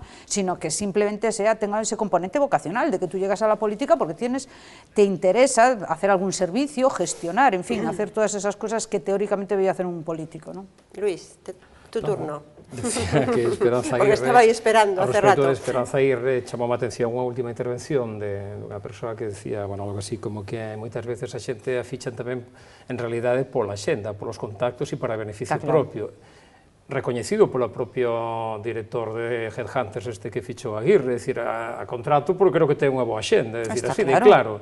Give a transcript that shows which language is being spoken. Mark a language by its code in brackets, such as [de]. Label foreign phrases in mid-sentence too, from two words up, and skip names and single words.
[es] Sino que simplemente tenga ese componente vocacional de que tú llegas a la política porque te interesa hacer algún servicio, gestionar, en fin, hacer todas esas cosas que teóricamente debería hacer un político, ¿no? Luis, tu turno. Decía que Esperanza Aguirre... Porque estaba aí esperando hace rato. [gl] A respecto de Esperanza Aguirre, chamou a atención unha última intervención de unha persoa que decía, bueno, algo así como que moitas veces a xente a fichan tamén, en realidade, pola xenda, polos contactos e para beneficio propio. Recoñecido polo propio director de Headhunters que fichou Aguirre, decir, a contrato porque creo que ten unha boa xenda, decir, así de claro.